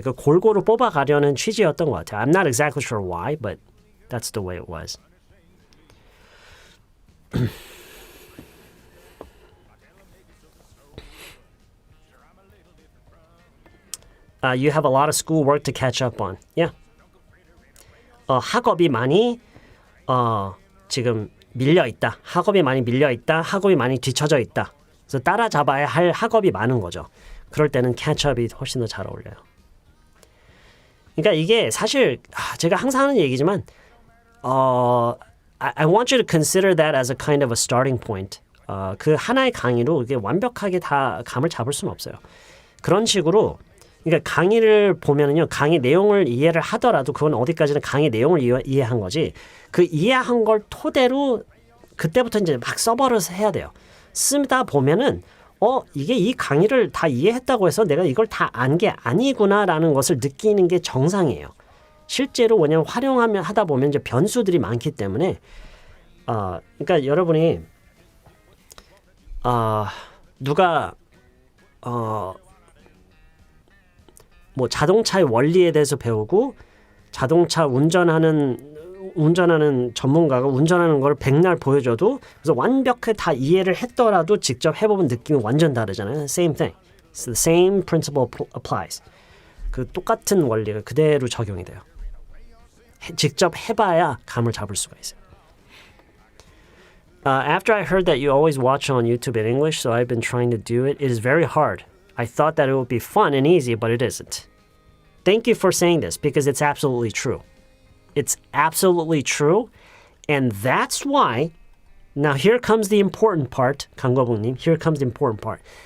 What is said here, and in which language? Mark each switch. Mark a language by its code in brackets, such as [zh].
[ko] 그러니까 골고루 뽑아가려는 취지였던 것 같아요. [en] I'm not exactly sure why, but that's the way it was. You have a lot of school work to catch up on. Yeah. [ko] 학업이 많이 지금 밀려 있다. 학업이 많이 밀려 있다. 학업이 많이 뒤쳐져 있다. 그래서 따라잡아야 할 학업이 많은 거죠. 그럴 때는 catch-up이 훨씬 더 잘 어울려요. 그러니까 이게 사실 제가 항상 하는 얘기지만 [en] I want you to consider that as a kind of a starting point. [ko] 그 하나의 강의로 이게 완벽하게 다 감을 잡을 수는 없어요. 그런 식으로 그러니까 강의를 보면은요, 강의 내용을 이해를 하더라도 그건 어디까지는 강의 내용을 이해한 거지. 그 이해한 걸 토대로 그때부터 이제 막 써버려서 해야 돼요. 쓰다 보면은 이게 이 강의를 다 이해했다고 해서 내가 이걸 다 안 게 아니구나라는 것을 느끼는 게 정상이에요. 실제로 왜냐면 활용하면 하다 보면 이제 변수들이 많기 때문에 그러니까 여러분이 누가 뭐 자동차의 원리에 대해서 배우고 자동차 운전하는 전문가가 운전하는 걸 백날 보여줘도 그래서 완벽하게 다 이해를 했더라도 직접 해보면 느낌이 완전 다르잖아요. [en] Same thing. So the same principle applies. [ko] 그 똑같은 원리가 그대로 적용이 돼요. 직접 해봐야 감을 잡을 수가 있어요. [en] After I heard that you always watch on YouTube in English, so I've been trying to do it. It is very hard. I thought that it would be fun and easy, but it isn't. Thank you for saying this because it's absolutely true. It's absolutely true. And that's why, now here comes the important part, 강거북님, here comes the important part.